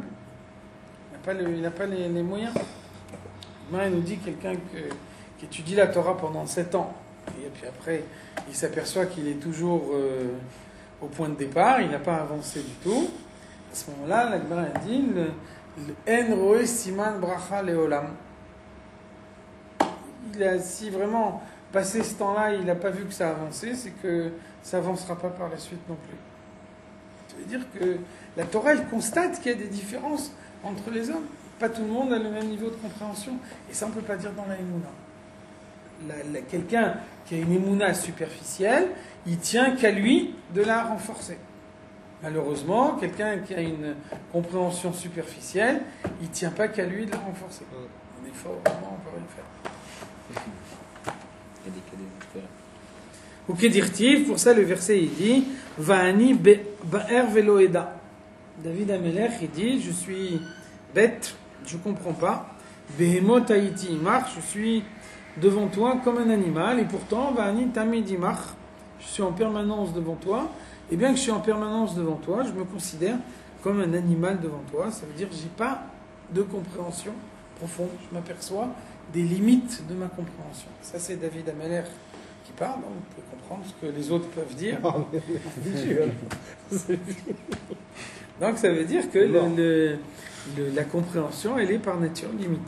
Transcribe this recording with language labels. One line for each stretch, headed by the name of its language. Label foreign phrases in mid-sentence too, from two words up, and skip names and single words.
French: Il n'a pas les moyens. Il nous dit quelqu'un qui étudie la Torah pendant 7 ans, et puis après, il s'aperçoit qu'il est toujours au point de départ, il n'a pas avancé du tout. À ce moment-là, la Gemara a dit
Hebrew: אין רואה סימן ברכה לעולם.
French: Si vraiment, passé ce temps-là, il n'a pas vu que ça a avancé, c'est que ça n'avancera pas par la suite non plus. Ça veut dire que la Torah, elle constate qu'il y a des différences entre les hommes. Pas tout le monde a le même niveau de compréhension. Et ça, on ne peut pas dire dans la Emouna. Quelqu'un qui a une Emouna superficielle, il tient qu'à lui de la renforcer. Malheureusement, quelqu'un qui a une compréhension superficielle, il ne tient pas qu'à lui de la renforcer. On est fort, vraiment, on ne peut rien faire. Ok, dirtiv, pour ça le verset il dit
Hebrew: ואני בער ולא אדע.
French: David Amelech il dit je suis bête, je ne comprends pas.
Hebrew: בהמות הייתי עמך,
French: je suis devant toi comme un animal, et pourtant
Hebrew: ואני תמיד עמך,
French: je suis en permanence devant toi. Et bien que je suis en permanence devant toi, je me considère comme un animal devant toi. Ça veut dire que je n'ai pas de compréhension profonde. Je m'aperçois des limites de ma compréhension. Ça, c'est David Amelech qui parle. Vous pouvez comprendre ce que les autres peuvent dire. Donc, ça veut dire que la compréhension, elle est par nature limitée.